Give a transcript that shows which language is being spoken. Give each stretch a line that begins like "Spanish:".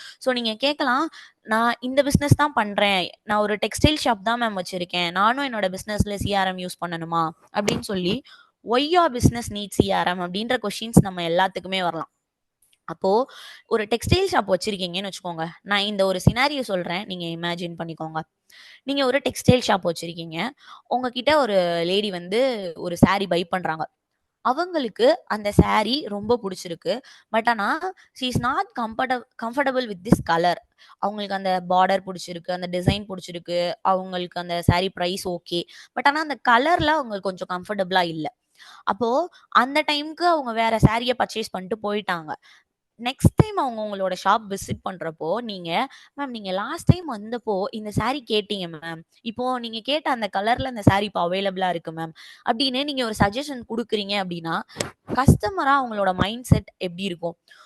Tamil: So நீங்க கேட்கலாம், நான் இந்த பிசினஸ் தான் பண்றேன், நான் ஒரு டெக்ஸ்டைல் ஷாப் தான் மேம் வச்சிருக்கேன், நானும் என்னோட பிசினஸ்ல சிஆர்எம் யூஸ் பண்ணணுமா அப்படின்னு சொல்லி
English: why your business need CRM
Tamil: அப்படின்ற கொஸ்டின்ஸ் நம்ம எல்லாத்துக்குமே வரலாம். அப்போ ஒரு டெக்ஸ்டைல் ஷாப் வச்சிருக்கீங்கன்னு வச்சுக்கோங்க, நான் இந்த ஒரு சினாரியோ சொல்றேன், நீங்க இமேஜின் பண்ணிக்கோங்க. நீங்க ஒரு டெக்ஸ்டைல் ஷாப் வச்சிருக்கீங்க, உங்ககிட்ட ஒரு லேடி வந்து ஒரு saree பை பண்றாங்க, அவங்களுக்கு அந்த saree ரொம்ப பிடிச்சிருக்கு. பட் ஆனா
English: she is not comfortable with this color.
Tamil: அவங்களுக்கு அந்த பார்டர் பிடிச்சிருக்கு, அந்த டிசைன் பிடிச்சிருக்கு, அவங்களுக்கு அந்த saree பிரைஸ் ஓகே, பட் ஆனா அந்த கலர்ல அவங்களுக்கு கொஞ்சம் கம்ஃபர்டபுளா இல்ல. அப்போ அந்த டைம்க்கு அவங்க வேற சாரியை பர்ச்சேஸ் பண்ணிட்டு போயிட்டாங்க. நெக்ஸ்ட் டைம் அவங்க உங்களோட ஷாப் விசிட் பண்றப்போ நீங்க, மேம் நீங்க லாஸ்ட் டைம் வந்தப்போ இந்த saree கேட்டீங்க மேம், இப்போ நீங்க கேட்ட அந்த கலர்ல அந்த saree இப்போ அவைலபிளா இருக்கு மேம் அப்படின்னு நீங்க ஒரு சஜஷன் கொடுக்குறீங்க அப்படின்னா கஸ்டமரா அவங்களோட மைண்ட் செட் எப்படி இருக்கும்?